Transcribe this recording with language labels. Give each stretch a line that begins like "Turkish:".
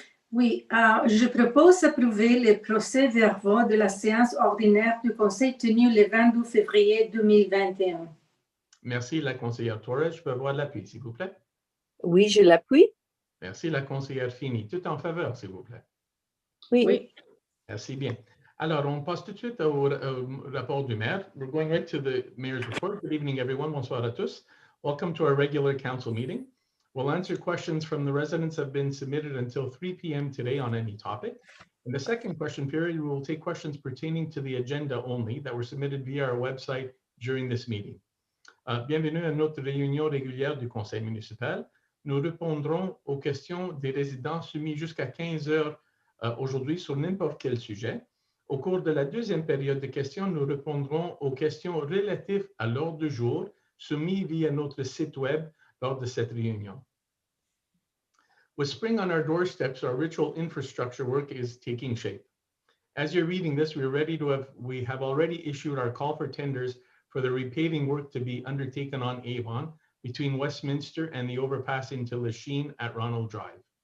French: Oui, je propose d'approuver les procès-verbaux de la séance ordinaire du conseil tenue le 22 février 2021. Merci, la conseillère Torres. Je peux avoir l'appui, s'il vous plaît. Oui, je l'appuie. Merci, la conseillère Fini. Tout en faveur, s'il vous plaît. Oui. Merci bien. Alors, on passe tout de suite au rapport du maire.
English: We're going right to the mayor's report. Good evening, everyone.
French: Bonsoir à tous.
English: Welcome to our regular council meeting. We'll answer questions from the residents that have been submitted until 3 p.m. today on any topic. In the second question period, we will take questions pertaining to the agenda only that were submitted via our website during this meeting.
French: Bienvenue à notre réunion régulière du conseil municipal. Nous répondrons aux questions des résidents soumis jusqu'à 15 heures aujourd'hui sur n'importe quel sujet. Au cours de la deuxième période de questions, nous répondrons aux questions relatives à l'ordre du jour soumis via notre site web lors de cette réunion.
English: With spring on our doorsteps, our ritual infrastructure work is taking shape. As you're reading this, we have already issued our call for tenders for the repaving work to be undertaken on Avon between Westminster and the overpassing to Lachine at Ronald Drive.